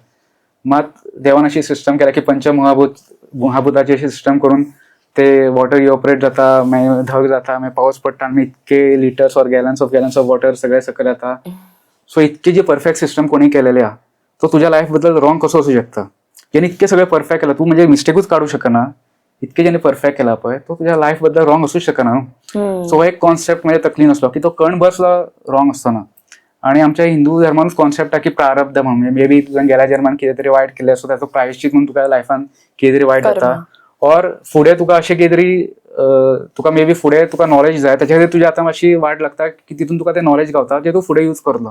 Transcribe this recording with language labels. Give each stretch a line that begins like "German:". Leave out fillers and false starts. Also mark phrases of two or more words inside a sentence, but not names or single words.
Konkani: मात देवान अशी सिस्टम केल्या की पंचमहाभूताची अशी सिस्टम करून ते
English: water evaporate
Konkani: जाता मागीर धग जाता मागीर पावस पडटा आनी इतके
English: liters or gallons of water
Konkani: सगळे सकयल येता. सो इतकी जी परफेक्ट सिस्टम कोणी केलेली आहा तो तुझ्या लाईफ बद्दल रॉंग कसो असू शकता. ज्याने इतके सगळे परफेक्ट केला तू म्हणजे मिस्टेकूच काढू शकना. इतके ज्याने परफेक्ट केला पळय तो तुझ्या लाईफ बद्दल रॉंग असूच शकना न्हू. सो एक कॉन्सेप्ट म्हणजे तकली नसलो की तो कणभर सुद्धा रॉंग असतना. आणि आमच्या हिंदू धर्मानूच कॉन्सेप्ट आहे की प्रारब्ध म्हणून
English: may be
Konkani: तुझ्या गेल्या जन्मान कितें तरी वायट केलें सो त्याचो प्रायश्चित म्हणून तुका लायफान कितें तरी वायट जाता. और फुडें तुका अशें कितें तरी तुका
English: may be
Konkani: फुडें तुका नॉलेज जाय त्याच्या खातीर तुजी आतां मातशी वाट लागता की तितून तुका तें नॉलेज गावता जे तूं फुडें यूज करतलो.